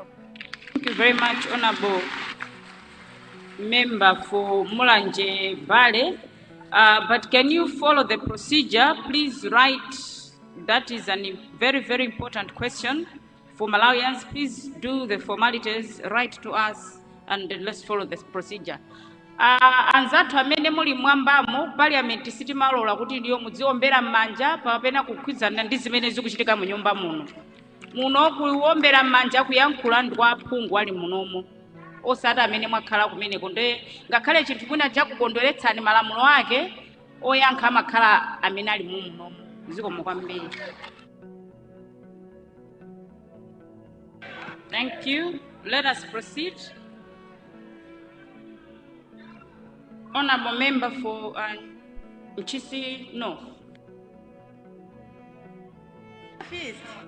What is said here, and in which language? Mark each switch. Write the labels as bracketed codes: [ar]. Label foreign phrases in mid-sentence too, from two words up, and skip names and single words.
[en] Thank you very much, Honorable Member for Mulanje Vale. But can you follow the procedure? Please write. That is a very, very important question for Malawians. Please do the formalities, write to us, and let's follow this procedure. [ny] Anzathu amene muli mwambamo parliament sitimalola kuti ndiyo muziombera m'manja papena kukhwizana ndi zimene zikuchitika mu nyumba muno. Muno kuombera m'manja kuyankhula ndi kwa aphungu ali munomo. Osati amene mwakhala kumeneko nde ngakhale chinthu kwina chakukondweretsani malamulo ake oyankha amakhala amene ali munomo. Zikomo kwambiri. [en] Thank you. Let us proceed. Honorable Member for Mchisi North. East.